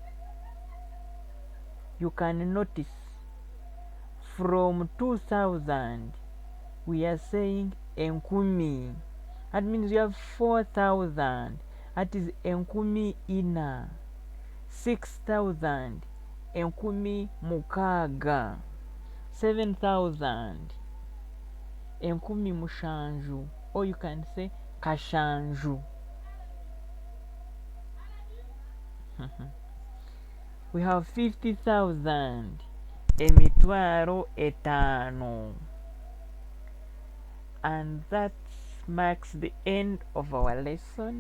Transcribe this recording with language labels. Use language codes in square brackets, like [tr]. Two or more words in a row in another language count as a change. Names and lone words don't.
[en] You can notice from 2000 we are saying enkumi. That means we have 4,000. That is [nyn] enkumi ina. 6,000, enkumi mukaga. 7,000, enkumi mushanju, [en] or you can say kashanju. We have 50,000, [nyn] emitwaro etano. [en] And that marks the end of our lesson.